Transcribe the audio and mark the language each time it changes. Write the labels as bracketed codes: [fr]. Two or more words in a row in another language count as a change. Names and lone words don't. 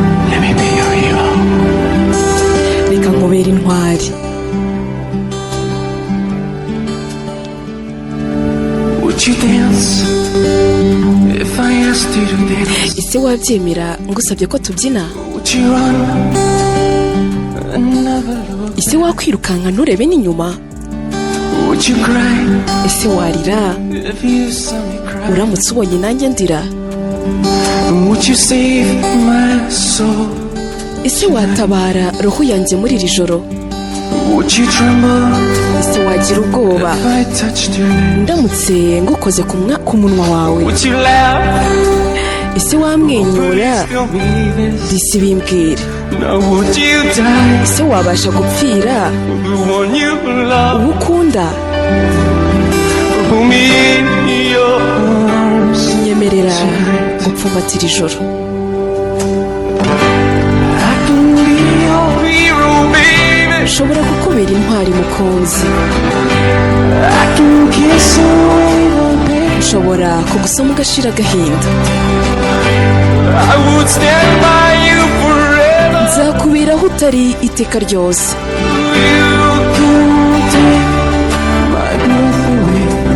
[en] Let me be your hero. [rw] Reka nkubere intwari. [en] Would you dance if I asked you to dance? [rw] Ese wabyemera ngusabye ko tubyina? [en] Would you run and never look [rw] Ese wakwirukanka nturebe n'inyuma? [en] Would you cry [rw] Ese warira [en] if you saw me cry? [rw] uramutse ubonye nanjye ndira? [en] Would you save my soul? [rw] Ese watabara roho yanjye muri iri joro? [en] Would you tremble [rw] Ese wagira ubwoba [en] if I touched your lips? [rw] ndamutse ngukoze ku mwa-, ku munwa wawe? [en] Would you laugh? [rw] Ese wamwenyura? [en] Please tell me this. [rw] Disi bimbwira. [en] Now would you die? [rw] Ese wabasha gupfira [en] The one you love. [rw] uwo ukunda? [en] Hold me in your arms Nyemerera tonight. [rw] gupfumbatira ijoro. [en] I can be your hero, baby. [rw] Nshobora kukubera intwari mukunzi. [en] I can kiss away the pain. [rw] Nshobora kugusoma ugashira agahinda. [en] I would stand by you forever. [rw] Nzakubera aho utari iteka ryose. [en] You can take my breath away.